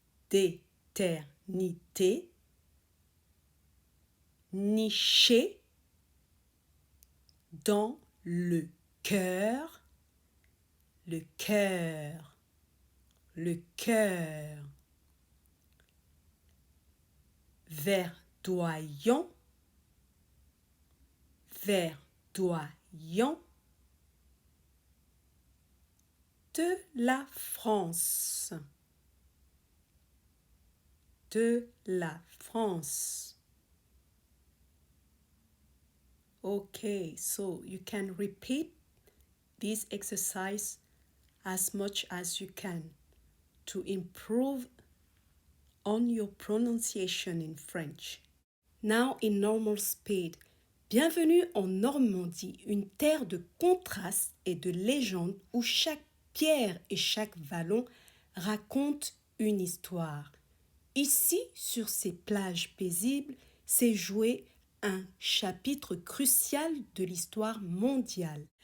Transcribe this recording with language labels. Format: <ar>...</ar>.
<fr>d'éternité, niché dans le cœur, le cœur, le cœur, verdoyant, verdoyant de la France, de la France.</fr> <en>Okay, so you can repeat this exercise as much as you can to improve on your pronunciation in French. Now in normal speed.</en> <fr>Bienvenue en Normandie, une terre de contrastes et de légendes où chaque pierre et chaque vallon racontent une histoire. Ici, sur ces plages paisibles, s'est joué un chapitre crucial de l'histoire mondiale.</fr>